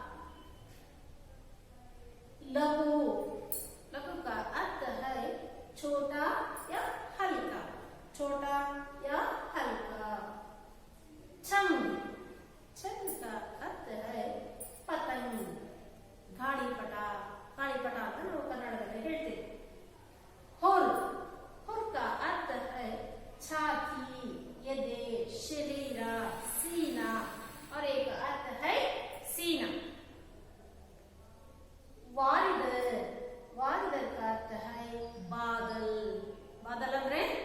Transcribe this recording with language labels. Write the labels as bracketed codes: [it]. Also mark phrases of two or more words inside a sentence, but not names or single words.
[hi] लघु, लघु का अर्थ है छोटा या हल्का, छोटा या हल्का। छंग, छंग का अर्थ है पतंग, [kn] ಗಾಳಿಪಟ, ಗಾಳಿಪಟ ಅಂತ ನಾವು ಕನ್ನಡದಲ್ಲಿ ಹೇಳ್ತೇವೆ। [hi] हुर, हुर का अर्थ है छाती, एदे, शरीर, सीना और एक अर्थ है सीना। वारिदर, वारिदर का अर्थ है बादल, बादल ಅಂದ್ರೆ